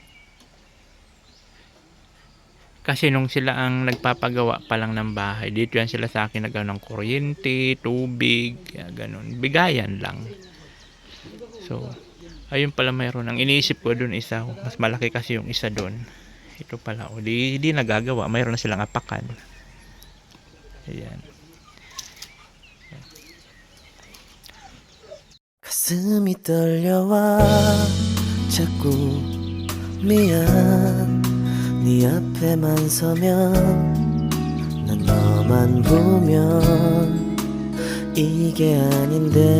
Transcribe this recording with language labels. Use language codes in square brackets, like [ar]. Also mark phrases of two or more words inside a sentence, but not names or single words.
[tl] Kasi nung sila ang nagpapagawa pa lang ng bahay, dito yan sila sa akin nagawa ng kuryente, tubig, ganun. Bigayan lang. So, ayun pala mayroon. Ang iniisip ko doon isa, mas malaki kasi yung isa doon. Ito pala, o di nagagawa. Mayroon na silang apakan. Ayan. [ko] 가슴이 떨려와 자꾸 미안 네 앞에만 서면 난 너만 보면 이게 아닌데